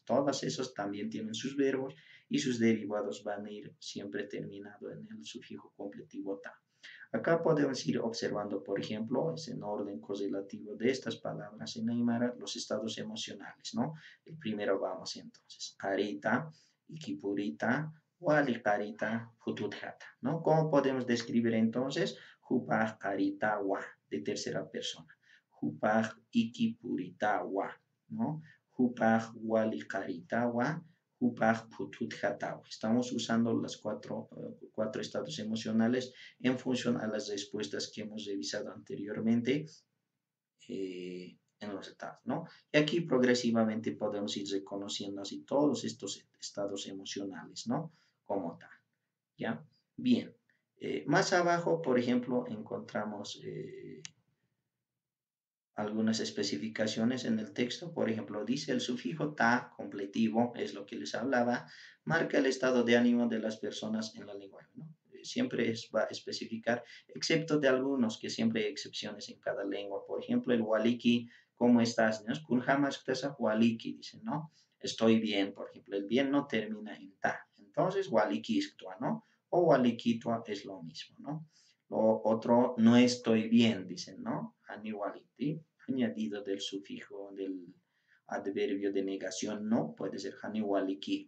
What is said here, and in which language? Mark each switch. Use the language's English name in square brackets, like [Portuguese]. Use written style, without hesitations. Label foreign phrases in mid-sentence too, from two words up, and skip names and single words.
[Spanish] Todos esos también tienen sus verbos y sus derivados van a ir siempre terminado en el sufijo completivo ta. Acá podemos ir observando, por ejemplo, es en orden correlativo de estas palabras en Aymara, los estados emocionales, ¿no? El primero vamos entonces, carita, [Aymara] ikipurita, wali carita, fututjata, [Spanish] ¿no? ¿Cómo podemos describir entonces? [Aymara] Jupaj carita wa, [Spanish] de tercera persona. [Aymara] Jupaj ikipurita wa, ¿no? Jupaj wali carita wa, Jupaj pututjata. [Spanish] Estamos usando los cuatro estados emocionales en función a las respuestas que hemos revisado anteriormente en los estados, ¿no? Y aquí progresivamente podemos ir reconociendo así todos estos estados emocionales, ¿no? Como tal, ¿ya? Bien. Más abajo, por ejemplo, encontramos algunas especificaciones en el texto. Por ejemplo, dice el sufijo ta, completivo, es lo que les hablaba, marca el estado de ánimo de las personas en la lengua, ¿no? Siempre va a especificar, excepto de algunos, que siempre hay excepciones en cada lengua. Por ejemplo, el waliki, ¿cómo estás? ¿No? [Aymara] Kunjamas waliki, [Spanish] dice, ¿no? Estoy bien, por ejemplo. El bien no termina en ta. Entonces, waliki ¿no? O waliki es lo mismo, ¿no? Lo otro, no estoy bien, dicen, ¿no? haniwaliti, añadido del sufijo del adverbio de negación no, puede ser haniwaliki.